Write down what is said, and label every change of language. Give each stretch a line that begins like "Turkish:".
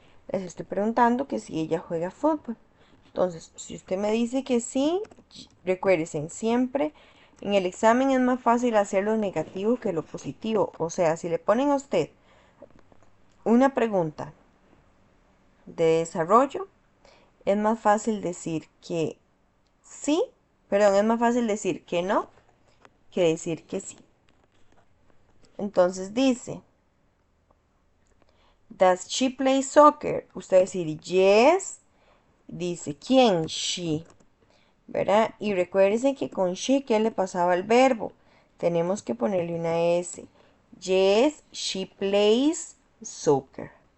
Spanish: Les estoy preguntando que si ella juega fútbol. Entonces, si usted me dice que sí, recuérdense, siempre en el examen es más fácil hacer lo negativo que lo positivo. O sea, si le ponen a usted una pregunta de desarrollo, es más fácil decir que sí, perdón, es más fácil decir que no que decir que sí. Entonces dice,
English: does she play soccer?
Spanish: Usted decir yes, dice quién, she. ¿Verdad? Y recuérdense que con she, ¿qué le pasaba al verbo? Tenemos que ponerle una S.
English: Yes, she plays soccer.